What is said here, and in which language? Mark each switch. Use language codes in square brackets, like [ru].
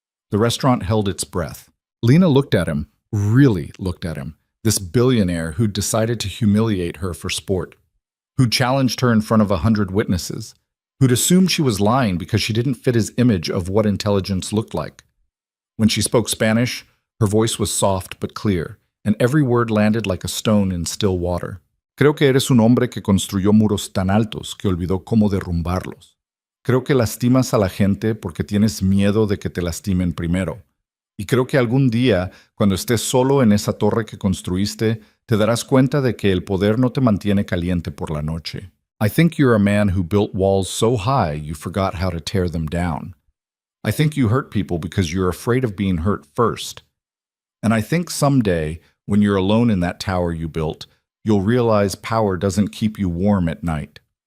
[en] The restaurant held its breath. Lena looked at him, really looked at him, this billionaire who'd decided to humiliate her for sport, who'd challenged her in front of 100 witnesses, who'd assumed she was lying because she didn't fit his image of what intelligence looked like. When she spoke Spanish, her voice was soft but clear, and every word landed like a stone in still water. [es] Creo que eres un hombre que construyó muros tan altos que olvidó cómo derrumbarlos. Creo que lastimas a la gente porque tienes miedo de que te lastimen primero. Y creo que algún día, cuando estés solo en esa torre que construiste, te darás cuenta de que el poder no te mantiene caliente por la noche. [en] I think you're a man who built walls so high you forgot how to tear them down. I think you hurt people because you're afraid of being hurt first. And I think someday, when you're alone in that tower you built, you'll realize power doesn't keep you warm at night.